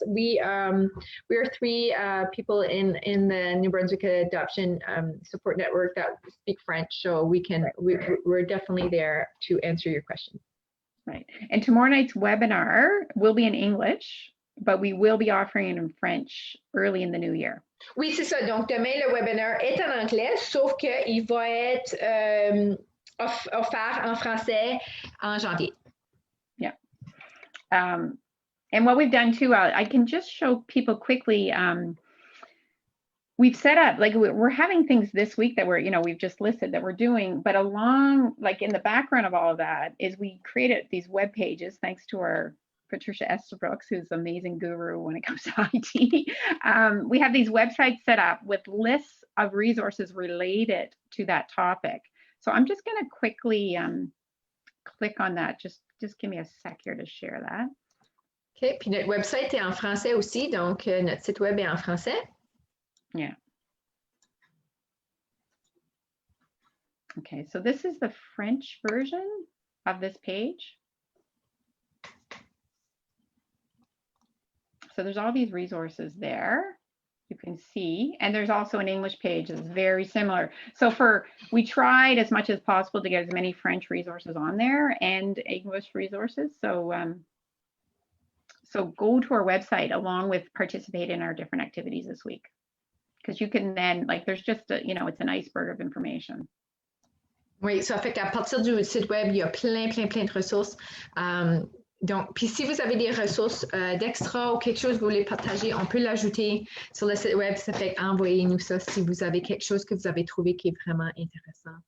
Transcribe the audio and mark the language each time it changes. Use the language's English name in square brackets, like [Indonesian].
[English] We are 3 people in the New Brunswick Adoption Support Network that speak French, so we're definitely there to answer your questions. Right. And tomorrow night's webinar will be in English, but we will be offering it in French early in the new year. [French] Oui, c'est ça. Donc, demain, le webinaire est en anglais, sauf qu'il va être offert en français en janvier. [English] Yeah. And what we've done too, I can just show people quickly, we've set up, like we're having things this week that we've just listed that we're doing, but along, like in the background of all of that is we created these web pages, thanks to our Patricia Estabrooks, who's an amazing guru when it comes to IT. We have these websites set up with lists of resources related to that topic. So I'm just going to quickly click on that. Just give me a sec here to share that. [French] OK, puis notre website est en français aussi, donc notre site web est en français. [English] Yeah. Okay, so this is the French version of this page. So there's all these resources there. You can see, and there's also an English page that's very similar. So we tried as much as possible to get as many French resources on there and English resources. So so go to our website along with participate in our different activities this week. Because you can then, like, there's just it's an iceberg of information. [French] Oui, ça fait qu'à partir du site web, il y a plein de ressources. Donc, puis si vous avez des ressources d'extra ou quelque chose que vous voulez partager, on peut l'ajouter sur le site web. Ça fait envoyez-nous ça si vous avez quelque chose que vous avez trouvé qui est vraiment intéressant.